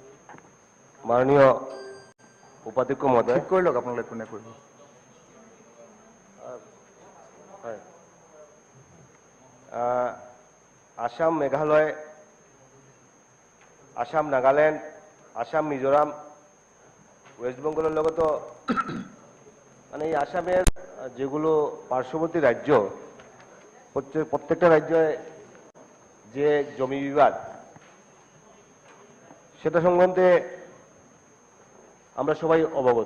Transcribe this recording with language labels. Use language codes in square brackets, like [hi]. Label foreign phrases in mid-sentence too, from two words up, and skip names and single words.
[as] মাননীয় উপাধ্যক্ষ মহোদয়, ঠিক কৰি লওক আপোনালোকে কোনে কৰিব। হয়, আসাম, মেঘালয়, আসাম, নাগালেণ্ড, আসাম, [bn] মিজোরাম, ওয়েস্ট বেঙ্গলের লগতো মানে এই আসামের যেগুলো পার্শ্ববর্তী রাজ্য, প্রত্যেকটা রাজ্যে যে জমি বিবাদ সেটা সংক্রান্তে আমরা সবাই অবগত।